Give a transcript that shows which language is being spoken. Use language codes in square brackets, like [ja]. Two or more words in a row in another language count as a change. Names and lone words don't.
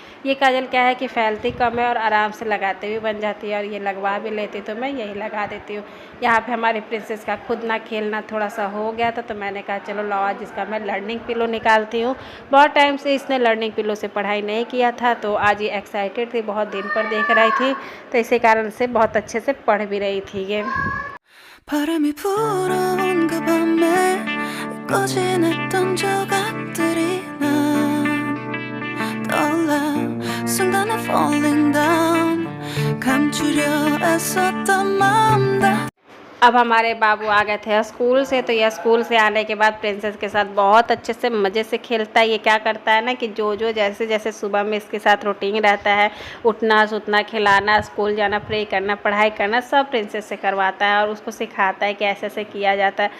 [hi] ये काजल क्या है कि फैलती कम है और आराम से लगाते भी बन जाती है, और ये लगवा भी लेती तो मैं यही लगा देती हूँ। यहाँ पे हमारे प्रिंसेस का खुद ना खेलना थोड़ा सा हो गया था, तो मैंने कहा चलो लाओ आज इसका मैं [en] learning pillow [hi] निकालती हूँ। बहुत टाइम से इसने [en] learning pillow [hi] से पढ़ाई नहीं किया था, तो आज ये एक्साइटेड थी, बहुत दिन पर देख रही थी, तो इसी कारण से बहुत अच्छे से पढ़ भी रही थी ये। [ko] 바람이 불어온 그 밤에 꺼진했던 조각들이 난 떠올라 순간에 [en] falling down [ko] 감추려 애썼던 마음도। [hi] अब हमारे बाबू आ गए थे स्कूल से, तो यह स्कूल से आने के बाद प्रिंसेस के साथ बहुत अच्छे से मज़े से खेलता है। ये क्या करता है ना कि जो जैसे जैसे सुबह में इसके साथ रूटीन रहता है, उठना सुतना, खिलाना, स्कूल जाना, प्रे करना, पढ़ाई करना, सब प्रिंसेस से करवाता है और उसको सिखाता है कि ऐसे ऐसे किया जाता है।